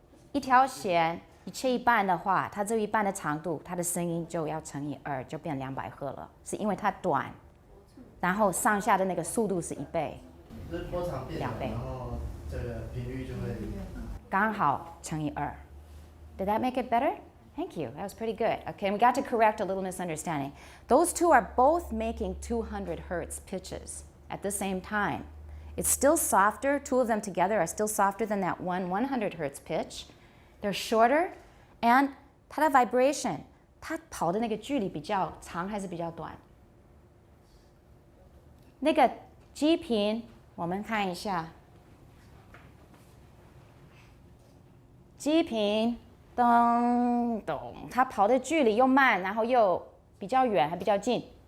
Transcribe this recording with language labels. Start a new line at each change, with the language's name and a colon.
Chinese: 一条弦你切一半的话，它只有一半的长度，它的声音就要乘以2，就变200赫了，是因为它短，然后上下的那个速度是1倍。就是波长变短，然后这个频率就会刚好乘以2。
English: Did that make it better? Thank you. That was pretty good. Okay, and we got to correct a little misunderstanding. Those two are both making 200 hertz pitches at the same time. It's still softer. Two of them together are still softer than that one 100 hertz pitch. They're shorter, and
Chinese: 它的 vibration, 它跑的那个距离比较长还是比较短？那个基频，我们看一下。基频，咚咚，它跑的距离又慢，然后又比较远，还比较近。